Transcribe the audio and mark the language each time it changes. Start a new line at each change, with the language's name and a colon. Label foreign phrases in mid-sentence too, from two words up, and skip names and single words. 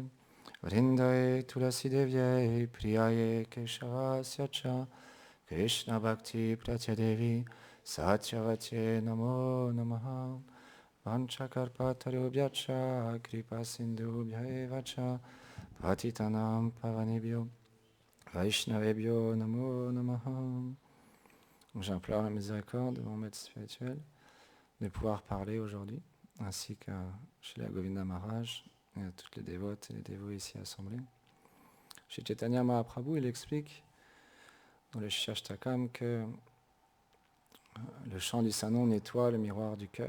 Sanskrit: वृन्दायै तुलसी देव्यै प्रियायै केशवस्य च कृष्ण भक्ति प्रदे देवि सत्यवत्यै नमो नमः. वाञ्छाकल्पतरुभ्यश्च कृपा सिन्धुभ्य एव च पतितानां पावनेभ्यो वैष्णवेभ्यो नमो नमः.
French: J'implore la miséricorde de mon maître spirituel de pouvoir parler aujourd'hui, ainsi qu'à Srila Govinda Maharaj et à toutes les dévotes et les dévots ici assemblés. Chez Chaitanya Mahaprabhu, il explique dans le Shashtakam que le chant du Saint-Nom nettoie le miroir du cœur.